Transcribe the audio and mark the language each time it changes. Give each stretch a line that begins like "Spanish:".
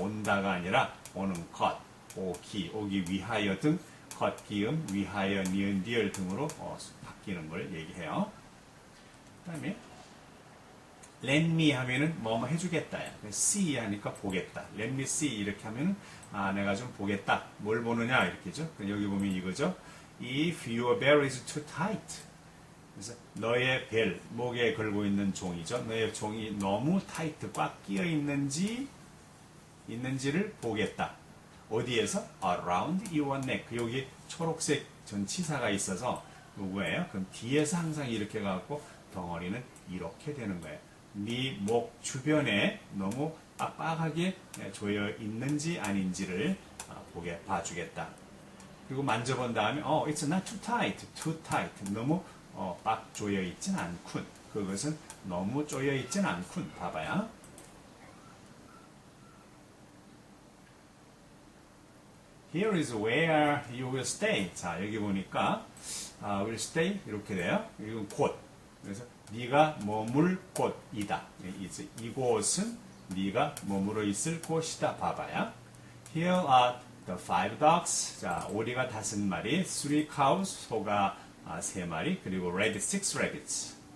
Korean: 온다가 아니라 오는 오기 위하여 등 기음, 위하여, 니은, 리을 등으로 바뀌는 걸 얘기해요. 그 다음에
English: let me
Korean: 하면은 뭐뭐 해주겠다. see 하니까 보겠다.
English: let me see
Korean: 이렇게 하면은 내가 좀 보겠다. 뭘 보느냐 이렇게죠. 여기 보면 이거죠.
English: If your bell is too tight.
Korean: 그래서 너의 벨, 목에 걸고 있는 종이죠. 너의 종이 너무 타이트, 꽉 끼어 있는지를 보겠다. 어디에서?
English: Around your neck.
Korean: 여기 초록색 전치사가 있어서 누구예요? 그럼 뒤에서 항상 이렇게 가고 덩어리는 이렇게 되는 거예요. 네 목 주변에 너무 빡빡하게 조여 있는지 아닌지를 봐주겠다. 그리고 만져본 다음에
English: it's not too tight, too tight.
Korean: 너무 빡 조여 있진 않군. 그것은 너무 조여 있진 않군. 봐봐요.
English: Here is where you will stay.
Korean: 자, 여기 보니까
English: will stay
Korean: 이렇게 돼요. 이건 곳. 그래서 네가 머물 곳이다. 이곳은 네가 머물러 있을 곳이다. 봐봐요.
English: Here are the 5 ducks.
Korean: 자, 오리가 5마리,
English: 3 cows,
Korean: 소가 3마리, 그리고
English: rabbit 6 rabbits.